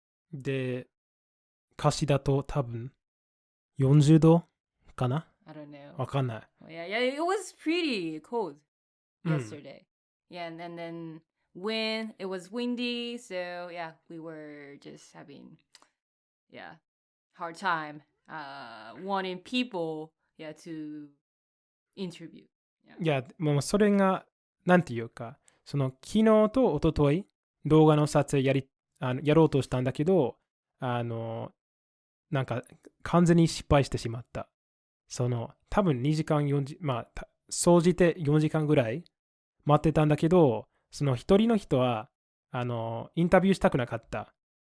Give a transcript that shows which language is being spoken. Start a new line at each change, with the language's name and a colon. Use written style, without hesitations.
Japanese: で、歌詞だと多分40度かな
English: I don't know.
Japanese: わかんない。
English: Yeah, it was pretty cold yesterday. Yeah, and then wind, it was windy, so yeah, we were just having, hard time wanting people, to interview.
Japanese: いや、もうそれが、なんていうか、その昨日と一昨日動画の撮影やろうとしたんだけど、なんか完全に失敗してしまった。多分2時間総じて4時間ぐらい待ってたんだけど、その一人の人は、インタビューしたくなかった。